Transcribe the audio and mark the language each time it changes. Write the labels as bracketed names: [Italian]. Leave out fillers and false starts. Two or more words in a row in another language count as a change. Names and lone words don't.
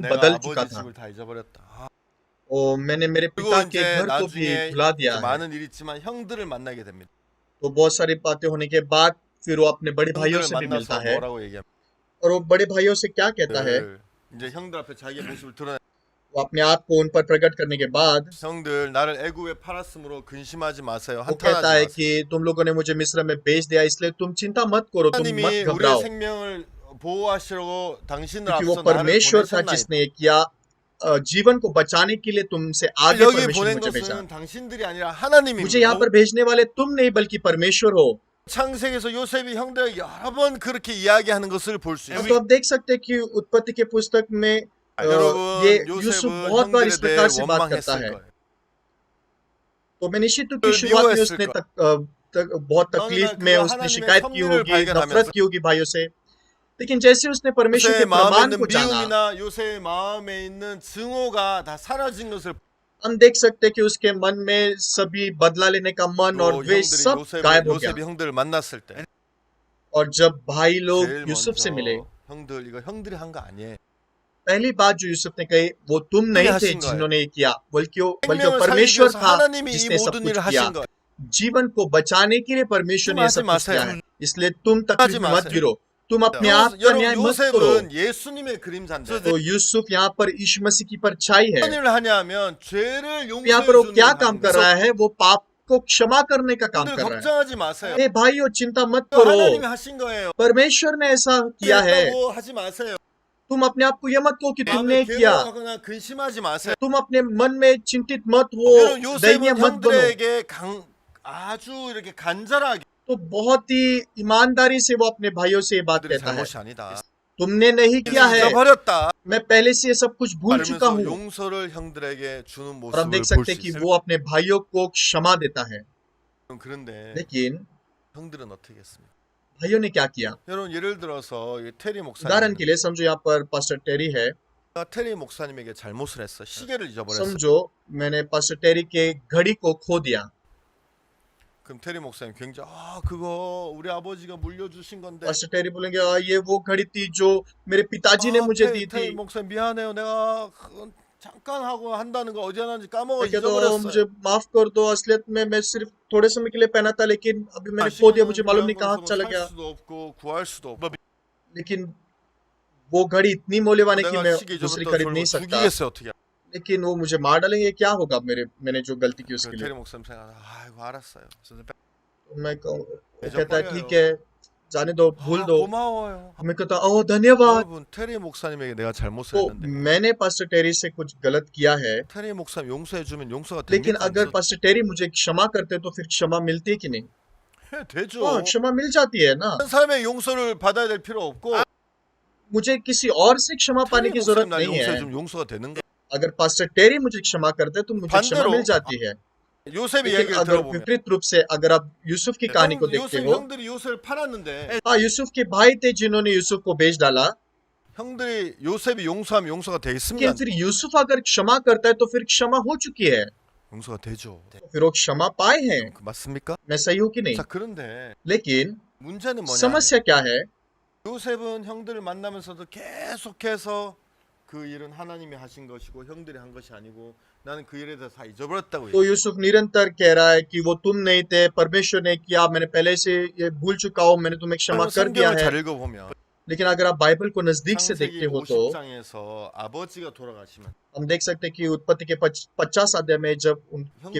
[Korean] 내가 [Hindi] बदल [Korean] 아버지 [Hindi] चुका था। [Korean] 집을 다 잊어버렸다. [Hindi] मैंने मेरे [Korean] 그리고 [Hindi] पिता के [Korean] 이제 [Hindi] घर को भी [Korean] 나중에 [Hindi] भुला दिया है। [Korean] 많은 일이 있지만 형들을 만나게 됩니다. [Hindi] तो बहुत सारी बातें होने के बाद फिर वो अपने बड़े भाइयों [Korean] 형들을 [Hindi] से भी मिलता [Korean] 만나서 [Hindi] है [Korean] 뭐라고 얘기합니까? [Hindi] और वो बड़े भाइयों से क्या कहता है [Korean] 이제 형들 앞에 자기의 모습을 드러내. [Hindi] वो अपने आप को उन पर प्रकट करने के बाद [Korean] 형들 나를 애굽에 팔았으므로 근심하지 마세요. [Hindi] वो कहता है [Korean] 한탄하지 마세요. [Hindi] कि तुम लोगों ने मुझे मिस्र में बेच दिया इसलिए तुम चिंता मत करो तुम [Korean] 하나님이 [Hindi] मत [Korean] 우리의 [Hindi] घबराओ [Korean] 생명을 보호하시려고 당신을 [Hindi] क्योंकि वो [Korean] 앞서 나를 [Hindi] परमेश्वर था [Korean] 보내셨나이다. [Hindi] जिसने किया जीवन को बचाने के लिए तुमसे आगे [Korean] 여기 [Hindi] परमेश्वर ने [Korean] 보낸 [Hindi] मुझे भेजा [Korean] 것은 당신들이 아니라 하나님입니다. [Hindi] मुझे यहाँ पर भेजने वाले तुम नहीं बल्कि परमेश्वर हो [Korean] 창세기에서 요셉이 형들에게 여러 번 그렇게 이야기하는 것을 볼 수 [Hindi] तो [Korean] 있어요. [Hindi] आप देख सकते हैं कि उत्पत्ति के पुस्तक में [Korean] 여러분 [Hindi] ये यूसुफ [Korean] 요셉은 [Hindi] बहुत बार इस [Korean] 형들에 [Hindi] प्रकार [Korean] 대해 [Hindi] से बात करता [Korean] 원망했을 [Hindi] है [Korean] 거예요. [Hindi] तो मैं निश्चित हूँ कि शुरुआत में उसने बहुत तकलीफ में उसने शिकायत की होगी नफरत की होगी भाइयों से लेकिन जैसे उसने परमेश्वर के [Korean] 요셉의 마음에 [Hindi] प्रमाण [Korean] 있는 [Hindi] को जाना [Korean] 미움이나 요셉의 마음에 있는 증오가 다 사라진 것을 [Hindi] हम देख सकते हैं कि उसके मन में सभी बदला लेने का मन और [Korean] 또 [Hindi] वे [Korean] 형들이 [Hindi] सब गायब हो गया [Korean] 요셉이 형들을 만났을 때 [Hindi] और जब भाई लोग [Korean] 제일 [Hindi] यूसुफ से मिले [Korean] 먼저 형들 이거 형들이 한 거 아니에요. [Hindi] पहली बात जो यूसुफ ने कही वो तुम नहीं थे [Korean] 하신 거예요. [Hindi] जिन्होंने ये किया बल्कि वो [Korean] 생명을 살리기 [Hindi] परमेश्वर [Korean] 위해서 [Hindi] था [Korean] 하나님이 이 [Hindi] जिसने सब [Korean] 모든 [Hindi] कुछ [Korean] 일을 [Hindi] किया [Korean] 하신 거예요. [Hindi] जीवन को बचाने के लिए परमेश्वर ने ये सब कुछ किया है इसलिए तुम तकलीफ में मत [Korean] 마세요. [Hindi] गिरो तुम अपने आप का न्याय [Korean] 여러분 [Hindi] मत करो [Korean] 요셉은 예수님의 그림자인데 [Hindi] तो यूसुफ यहाँ पर यीशु मसीह की परछाई है [Korean] 어떤 일을 하냐면 죄를 [Hindi] यहाँ पर वो [Korean] 용서해 [Hindi] क्या [Korean] 주는 [Hindi] काम कर रहा है वो पाप को क्षमा करने का काम [Korean] 형들 [Hindi] कर रहा है [Korean] 걱정하지 마세요. [Hindi] ए भाइयों चिंता मत [Korean] 이거 [Hindi] करो [Korean] 하나님이 하신 거예요. [Hindi] परमेश्वर ने ऐसा किया है [Korean] 했다고 하지 마세요. [Hindi] तुम अपने आप को ये मत कहो कि तुमने [Korean] 마음에 [Hindi] किया [Korean] 괴로워하거나 근심하지 마세요. [Hindi] तुम अपने मन में चिंतित मत हो [Korean] 여러분 [Hindi] दैन्य [Korean] 요셉은 [Hindi] मत बनो [Korean] 형들에게 아주 이렇게 간절하게 [Hindi] तो बहुत ही ईमानदारी से वो अपने भाइयों से ये बात [Korean] 그들의 [Hindi] कहता है [Korean] 잘못이 아니다. [Hindi] तुमने नहीं किया है [Korean] 잊어버렸다. [Hindi] मैं पहले से ये सब कुछ भूल चुका [Korean] 그러면서 [Hindi] हूँ [Korean] 용서를 형들에게 주는 [Hindi] और हम [Korean] 모습을 [Hindi] देख [Korean] 볼 [Hindi] सकते [Korean] 수 [Hindi] हैं कि [Korean] 있어요. [Hindi] वो अपने भाइयों को क्षमा देता है [Korean] 그런데 [Hindi] लेकिन [Korean] 형들은 어떻게 했습니까? [Hindi] भाइयों ने क्या किया [Korean] 여러분 예를 들어서 이 테리 [Hindi] उदाहरण [Korean] 목사님 [Hindi] के लिए समझो यहाँ पर पास्टर टेरी है [Korean] 테리 목사님에게 잘못을 했어. 시계를 잊어버렸어. [Hindi] समझो मैंने पास्टर टेरी के घड़ी को खो दिया [Korean] 그럼 테리 목사님 굉장히 그거 우리 아버지가 물려주신 건데. [Hindi] पास्टर टेरी बोलेंगे ये वो घड़ी थी जो मेरे पिताजी ने मुझे दी थी [Korean] 테리 목사님 미안해요. 내가 그건 잠깐 하고 한다는 거 어디 하는지 까먹어 [Hindi] मैं कहता हूँ मुझे [Korean] 잊어버렸어요. [Hindi] माफ कर दो असलियत में मैं सिर्फ थोड़े समय के लिए पहना था लेकिन अभी मैंने खो दिया मुझे मालूम नहीं कहाँ चला [Korean] 살 [Hindi] गया [Korean] 수도 없고 구할 수도 없고. [Hindi] लेकिन वो घड़ी इतनी मौल्यवान है कि [Korean] 내가 [Hindi] मैं [Korean] 시계 [Hindi] दूसरी [Korean] 잊어버렸다 [Hindi] खरीद [Korean] 그러면 [Hindi] नहीं सकता [Korean] 죽이겠어요 어떻게? [Hindi] लेकिन वो मुझे मार डालेंगे क्या होगा मैंने जो गलती की उसके [Korean] 그 [Hindi] लिए [Korean] 테리 목사님 생각 아이고 알았어요. [Hindi] तो मैं कहूँ वो मैं कहता है जब ठीक है जाने दो भूल दो [Korean] 고마워요. [Hindi] मैं कहता ओह धन्यवाद [Korean] 여러분 테리 목사님에게 내가 잘못을 [Hindi] तो [Korean] 했는데 [Hindi] मैंने पास्टर टेरी से कुछ गलत किया है [Korean] 테리 목사님 용서해 주면 용서가 [Hindi] लेकिन [Korean] 됩니까? [Hindi] अगर पास्टर टेरी मुझे क्षमा करते तो फिर क्षमा मिलती है कि नहीं [Korean] 되죠. [Hindi] हाँ क्षमा मिल जाती है ना [Korean] 한 사람의 용서를 받아야 될 필요 없고 [Hindi] मुझे किसी और से क्षमा पाने [Korean] 테리 [Hindi] की [Korean] 목사님 [Hindi] जरूरत [Korean] 날 [Hindi] नहीं [Korean] 용서해 [Hindi] है [Korean] 주면 용서가 되는 거. [Hindi] अगर पास्टर टेरी मुझे क्षमा करते तो मुझे क्षमा [Korean] 반대로 [Hindi] मिल जाती है [Korean] 요셉의 [Hindi] लेकिन [Korean] 얘기를 [Hindi] अगर [Korean] 들어보면 [Hindi] विपरीत रूप से अगर आप यूसुफ की कहानी को देखते [Korean] 요셉 [Hindi] हो [Korean] 형들이 요셉을 팔았는데 [Hindi] हाँ यूसुफ के भाई थे जिन्होंने यूसुफ को बेच डाला [Korean] 형들이 요셉이 용서하면 용서가 되겠습니다. [Hindi] लेकिन फिर यूसुफ अगर क्षमा करता है तो फिर क्षमा हो चुकी है [Korean] 용서가 되죠. [Hindi] तो फिर वो क्षमा पाए हैं [Korean] 맞습니까? [Hindi] मैं सही हूँ कि नहीं [Korean] 자 그런데 [Hindi] लेकिन [Korean] 문제는 뭐냐? [Hindi] समस्या क्या है [Korean] 요셉은 형들을 만나면서도 계속해서 그 일은 하나님이 하신 것이고 형들이 한 것이 아니고 나는 그 일에 대해서 다 잊어버렸다고 [Hindi] तो यूसुफ निरंतर कह रहा है कि वो तुम नहीं थे परमेश्वर ने किया मैंने पहले से ये भूल चुका हूँ मैंने तुम्हें क्षमा कर दिया [Korean] 성경을 [Hindi] है [Korean] 잘 읽어보면 [Hindi] लेकिन अगर आप बाइबल को नजदीक से देखते [Korean] 창세기 [Hindi] हो तो [Korean] 50장에서 아버지가 돌아가시면 [Hindi] हम देख सकते हैं कि उत्पत्ति के 50 अध्याय में जब उनके